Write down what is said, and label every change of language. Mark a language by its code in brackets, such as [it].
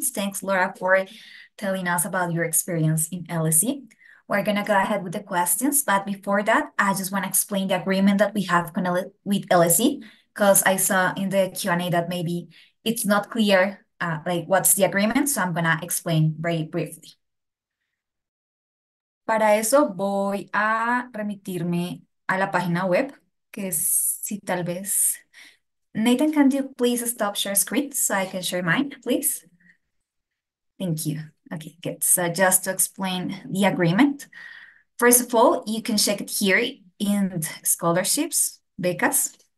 [en] Thanks, Laura, for telling us about your experience in LSE. We're gonna go ahead with the questions, but before that, I just want to explain the agreement that we have with LSE, because I saw in the Q&A that maybe it's not clear, like what's the agreement, so I'm gonna explain very briefly. [es] Para eso voy a remitirme a la página web, que es, si tal vez... [en] Nathan, can you please stop share screen so I can share mine, please? Thank you. Okay, good. So just to explain the agreement, first of all, you can check it here in scholarships, becas.